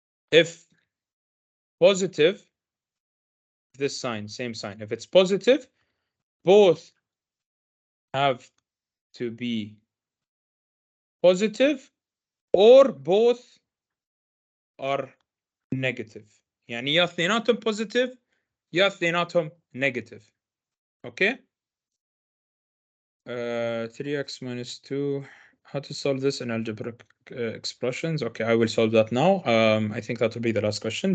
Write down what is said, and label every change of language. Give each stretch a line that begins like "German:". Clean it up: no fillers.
English: If positive, this sign, same sign. If it's positive, both have to be positive or both are negative.
Arabic: يعني يا اثنيناتهم positive يا اثنيناتهم negative.
English: Okay. 3x minus 2. How to solve this in algebraic expressions? Okay, I will solve that now. I think that will be the last question.